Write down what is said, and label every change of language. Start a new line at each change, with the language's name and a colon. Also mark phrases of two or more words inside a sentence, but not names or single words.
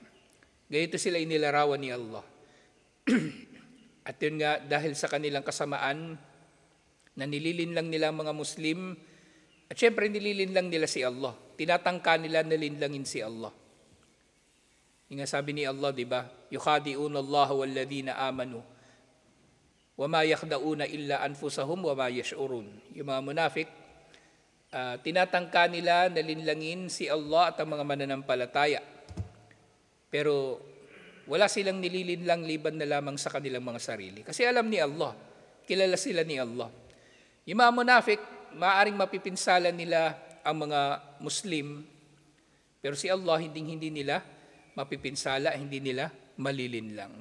Filipino: Ganito sila inilarawan ni Allah. At yun nga, dahil sa kanilang kasamaan, na nililin lang nila ang mga Muslim, at syempre nililin lang nila si Allah. Tinatangka nila na linlangin si Allah. Yung nga sabi ni Allah, di ba?
Arabic: يخادعون الله والذين آمنوا وما يخدعون إلا أنفسهم وما يشعرون.
Filipino: Yung mga munafik, tinatangka nila na linlangin si Allah at ang mga mananampalataya. Pero wala silang nililinlang liban na lamang sa kanilang mga sarili. Kasi alam ni Allah, kilala sila ni Allah. Yung mga munafik, maaaring mapipinsala nila ang mga Muslim, pero si Allah hindi nila mapipinsala, hindi nila malilinlang.